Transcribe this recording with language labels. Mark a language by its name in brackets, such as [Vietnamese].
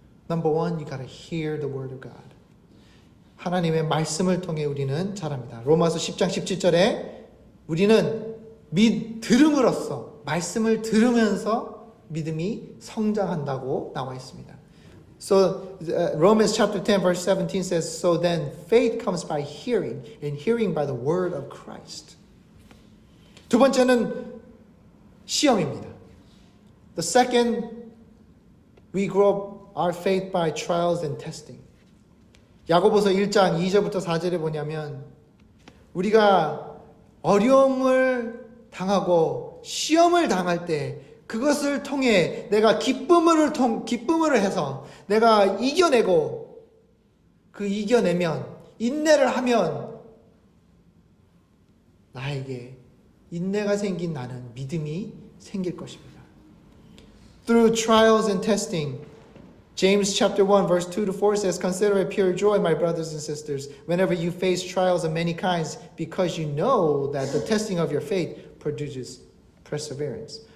[English] Number one, you gotta hear the word of God. [Korean] 하나님의 말씀을 통해 우리는 자랍니다. 로마서 10장 17절에 우리는 들음으로써 말씀을 들으면서 믿음이 성장한다고 나와 있습니다. [English] So Romans chapter 10 verse 17 says, So then faith comes by hearing, and hearing by the word of Christ. [Korean] 두 번째는 시험입니다. [English] The second, we grow our faith by trials and testing. [Korean] 야고보서 1장 2절부터 4절에 보냐면 우리가 어려움을 당하고 시험을 당할 때 그것을 통해 내가 기쁨을 해서 내가 이겨내고 그 이겨내면 인내를 하면 나에게 인내가 생긴 나는 믿음이 생길 것입니다. [English] Through trials and testing, James chapter 1 verse 2 to 4 says, Consider it pure joy, my brothers and sisters, whenever you face trials of many kinds, because you know that the testing of your faith produces perseverance.